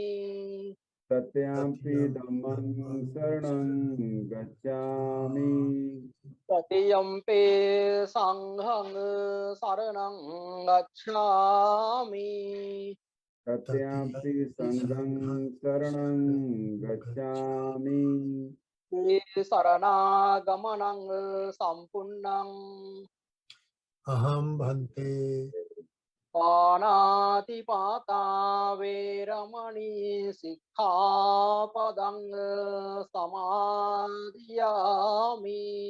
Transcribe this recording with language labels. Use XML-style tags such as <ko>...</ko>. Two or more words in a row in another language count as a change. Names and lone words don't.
<pi>तृतीयम्पि धम्मं शरणं गच्छामि। तृतीयम्पि संघं शरणं गच्छामि। तृतीयम्पि संघं शरणं गच्छामि। शरणागमनं सम्पूर्णम्। अहम भन्ते। पानातिपाता वेरमणि सिक्खापदं समादियामि।</pi>